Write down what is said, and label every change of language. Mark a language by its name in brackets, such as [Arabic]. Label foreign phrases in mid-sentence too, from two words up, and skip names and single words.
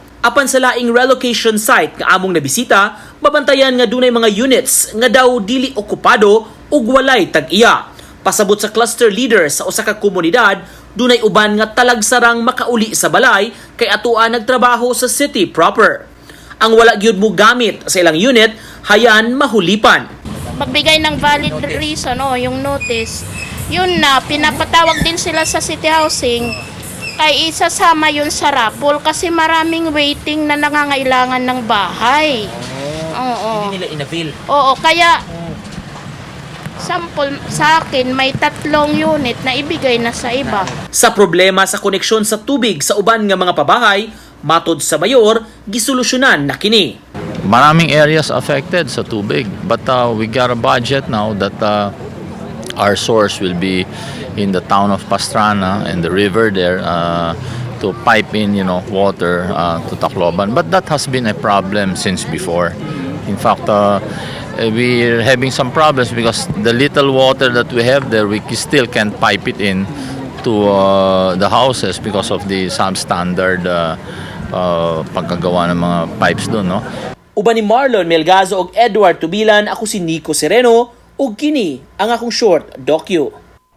[Cebuano] Apan sa laing relocation site nga among nabisita, mabantayan nga dunay mga units nga daw dili okupado ug walay tag-iya. Pasabot sa cluster leader sa usa ka komunidad, dunay uban nga talagsarang makauli sa balay kay atoa nagtrabaho sa [English] city proper. [Cebuano] Ang wala gyud mo gamit sa ilang unit, hayan mahulipan. [Filipino] Magbigay ng [English] valid reason [Filipino] yung notice. Yun na, pinapatawag din sila sa [English] city housing. [Filipino] Ay isasama yun sa raffle kasi maraming waiting na nangangailangan ng bahay. Oo. Hindi nila inavail. Oo, kaya sample sa akin may 3 unit na ibigay na sa iba. [Cebuano] Sa problema sa koneksyon sa tubig sa uban nga mga pabahay, matod sa mayor, gisolusyonan na kini. [Filipino] Maraming areas affected sa tubig, [English] but we got a budget now that our source will be in the town of Pastrana and the river there to pipe in water to Tacloban. But that has been a problem since before. In fact, we're having some problems because the little water that we have there, we still can't pipe it in to the houses because of the substandard [Filipino] pagkagawa ng mga pipes doon, [English] no? [Cebuano] Uban ni Marlon Melgazo ug Edward Tubilan, ako si Nico Sereno ug kini ang akong [English] short docu.